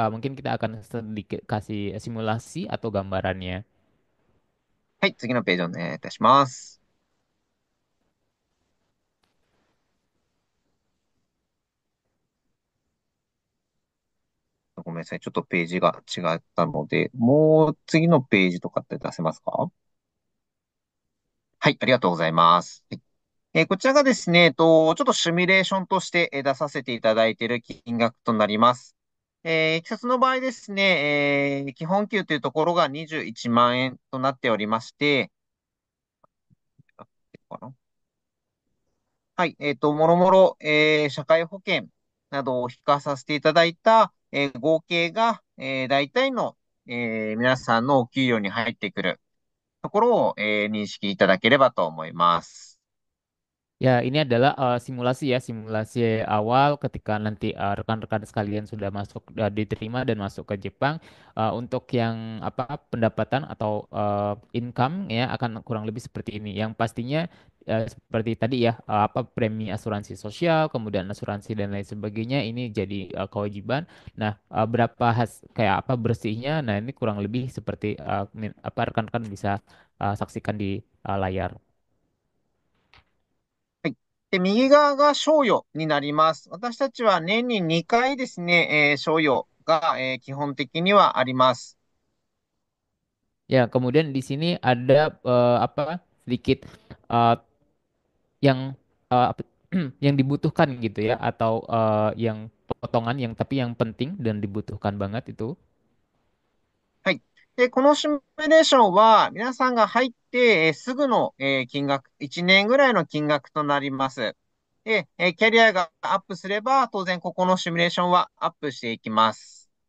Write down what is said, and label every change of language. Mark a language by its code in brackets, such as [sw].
[id] Mungkin kita akan sedikit kasih simulasi atau gambarannya. [ja] はい。次のページお願いいたします。ごめんなさい。ちょっとページが違ったので、もう次のページとかって出せますか？はい、ありがとうございます。はい。こちらがですね、ちょっとシミュレーションとして出させていただいている金額となります。季節の場合ですね、基本給というところが21万円となっておりまして、はい、もろもろ、社会保険などを引かさせていただいた、合計が、大体の、皆さんのお給料に入ってくるところを、認識いただければと思います。 [id] Ya, ini adalah simulasi ya, simulasi awal ketika nanti rekan-rekan sekalian sudah masuk, diterima dan masuk ke Jepang. Untuk yang apa pendapatan atau income ya akan kurang lebih seperti ini. Yang pastinya seperti tadi ya, apa premi asuransi sosial, kemudian asuransi dan lain sebagainya ini jadi kewajiban. Nah, berapa kayak apa bersihnya? Nah, ini kurang lebih seperti apa rekan-rekan bisa saksikan di layar. [ja] はい。で、右側が賞与になります。私たちは年に2回ですね、賞与が、基本的にはあります。 [id] Ya, kemudian di sini ada apa sedikit eh, yang yang dibutuhkan gitu ya atau yang potongan yang tapi yang penting dan dibutuhkan banget itu. [ja] はい。で、このシミュレーションは皆さんが入って、すぐの、金額、1年ぐらいの金額となります。で、キャリアがアップすれば、当然ここのシミュレーションはアップしていきます。